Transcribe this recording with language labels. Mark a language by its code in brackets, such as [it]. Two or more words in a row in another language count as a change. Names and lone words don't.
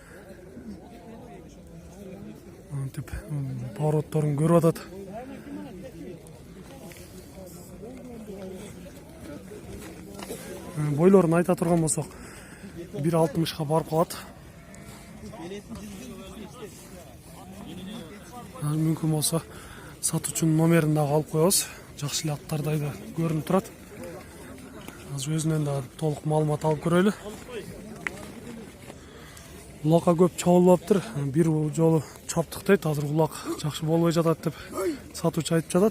[ky] Антип паротторун көрүп атат. Бойлорун айта турган болсок, 1.60га барып калат. Мүмкін болса сатучунун номерин дагы алып коебуз. Жакшы эле аттардай да көрүнүп турат. Азыр өзүнөн да толук маалымат алып көрөлү. Улакка көп чабылбаптыр. Бир жолу чаптык дейт. Азыр улак жакшы болбой жатат деп сатучу айтып жатат.